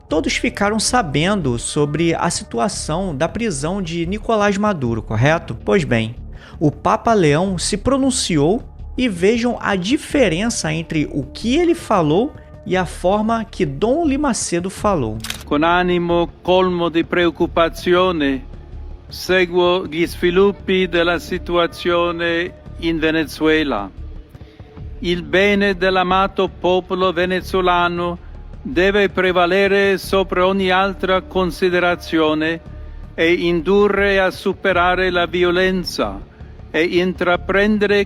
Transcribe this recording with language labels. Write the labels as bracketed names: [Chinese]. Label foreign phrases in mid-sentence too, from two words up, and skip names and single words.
[Portuguese] Todos ficaram sabendo sobre a situação da prisão de Nicolás Maduro, correto? Pois bem, o Papa Leão se pronunciou e vejam a diferença entre o que ele falou e a forma que Dom Limacedo falou. [Italian] Com animo colmo di preoccupazione, seguo gli sviluppi della situazione in Venezuela. Il bene dell'amato popolo venezuelano deve prevalere sopra ogni altra considerazione e indurre a superare la violenza e intraprendere